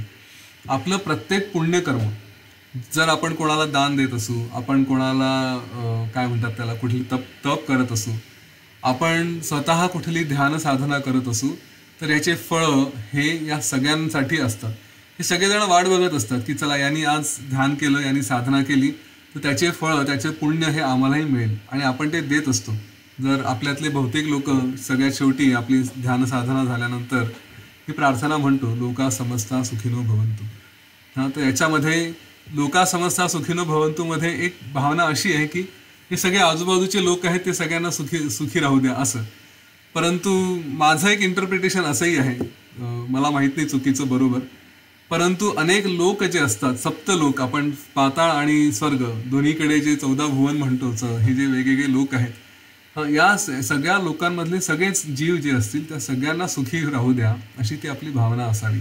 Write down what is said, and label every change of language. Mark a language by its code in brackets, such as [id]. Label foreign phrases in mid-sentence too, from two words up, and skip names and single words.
[mr] आपलं प्रत्येक पुण्यकर्म, जर आपण कोणाला दान देत असू, आपण कोणाला काय म्हणतात त्याला कुठली तप करत असू, आपण स्वतः कुठली ध्यान साधना करत असू, तर याचे फळं हे या सगळ्यांसाठी असतात. हे सगळेजण वाट बघत असतात की चला यांनी आज ध्यान केलं, यांनी साधना केली, तर त्याचे फळं, त्याचे पुण्य हे आम्हालाही मिळेल आणि आपण ते देत असतो. जर आपल्यातले बहुतेक लोक सगळ्यात शेवटी आपली ध्यान साधना झाल्यानंतर ही प्रार्थना म्हणतो, [sa] लोका समस्ता सुखिनो भवन्तु. [mr] तर याच्यामध्ये [sa] लोका समस्ता सुखिनो भवन्तुमध्ये [mr] एक भावना अशी आहे की हे सगळे आजूबाजूचे लोक आहेत ते सगळ्यांना सुखी राहू द्या असं. परंतु माझं एक इंटरप्रिटेशन असंही आहे, मला माहीत नाही चुकीचं बरोबर, परंतु अनेक लोक जे असतात, सप्त लोक, आपण पाताळ आणि स्वर्ग दोन्हीकडे जे 14 भुवन म्हणतो, हे जे वेगवेगळे लोक आहेत, या सगळ्या लोकांमधले सगळेच जीव जे असतील त्या सगळ्यांना सुखी राहू द्या अशी ती आपली भावना असावी.